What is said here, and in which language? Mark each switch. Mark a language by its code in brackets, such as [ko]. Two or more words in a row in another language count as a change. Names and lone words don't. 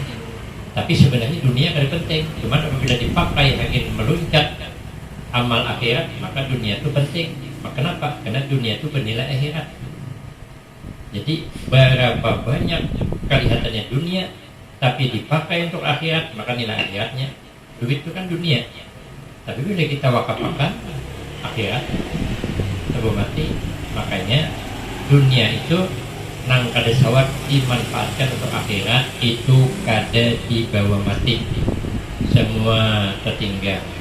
[id] Tapi sebenarnya dunia kan penting. Cuman apabila dipakai ingin meluncat amal akhirat, maka dunia itu penting. Kenapa? Karena dunia itu bernilai akhirat. Jadi berapa banyak kelihatannya dunia, tapi dipakai untuk akhirat, maka nilai akhiratnya. Duit itu kan dunia, tapi bila kita wakafkan akhirat sebelum mati, makanya dunia itu nang kada sawat dimanfaatkan untuk akhirat, itu kada dibawa mati, semua tertinggal.